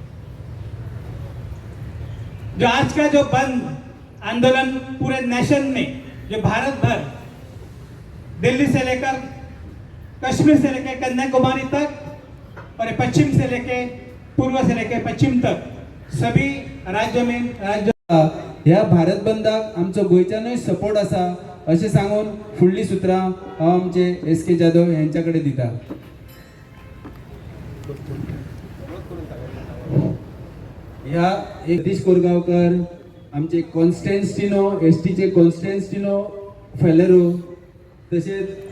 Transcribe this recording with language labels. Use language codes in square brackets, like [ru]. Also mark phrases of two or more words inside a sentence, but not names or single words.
[hi] जो आज का जो बंद आंदोलन पूरे नेशन में, जो भारत भर, दिल्ली से लेकर कश्मीर से लेकर कन्याकुमारी तक, और पश्चिम से लेकर पूर्व से लेकर पश्चिम तक सभी राज्यों में [kok] ह्या भारत बंदाक आमचो गोंयच्यानूय सपोर्ट आसा अशें सांगून फुडलीं सुत्रां हांव आमचे SK जाधव यांच्या कडेन दिता। ह्या सतीश कोरगांवकर आमचे कॉन्स्टॅन्टिनो STचे कॉन्स्टॅन्टिनो फेलेरो, तसेच